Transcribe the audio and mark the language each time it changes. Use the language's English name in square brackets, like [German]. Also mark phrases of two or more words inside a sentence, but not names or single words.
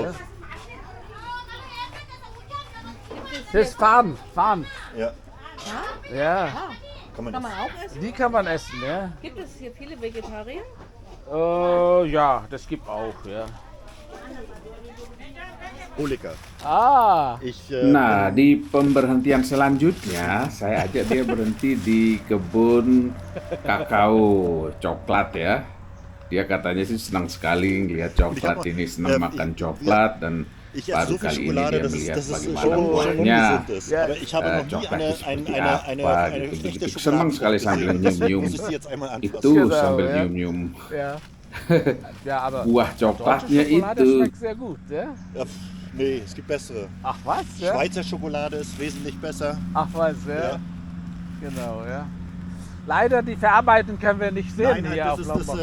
[German] Ja. Das ist Farn. Ja. Ja, Kann man Kann das? man auch essen? die kann man essen, ja. Gibt es hier viele Vegetarier? Ja, das gibt auch, ja. Oh, lecker. Ah, Ich, [Indonesian] Nah, di pemberhentian selanjutnya saya ajak dia berhenti di kebun kakao coklat ya. Dia katanya sih senang sekali ngelihat coklat ini, senang makan coklat dan [German] ich esse [Indonesian] baru [German] so viel [Indonesian] kali ini [German] Schokolade, [Indonesian] dia [German] dass [Indonesian] melihat [German] es [Indonesian] bagaimana [German] schon [Indonesian] buahnya [German] ungesund ist. Aber ich habe noch nie [Indonesian] coklat itu seperti [German] eine [Indonesian] apa gitu. [German] echte [Indonesian] Begitu [German] Schokolade. [Indonesian] senang sekali sambil nyium-nyium [German] Muss ich sie jetzt einmal anfassen. [Indonesian] itu [German] Genau, [Indonesian] sambil ya. nyium-nyium [German] ja. Ja, aber [Indonesian] buah [German] deutsche [Indonesian] coklatnya [German] Schokolade [Indonesian] itu. [German] schmeckt sehr gut, ja. Ja, nee, es gibt bessere. Ach was, ja? Schweizer Schokolade ist wesentlich besser. Ach was, ja. Ja. Genau, ja. Leider die Verarbeitung können wir nicht sehen Nein, hier das, auf ist, Lombok.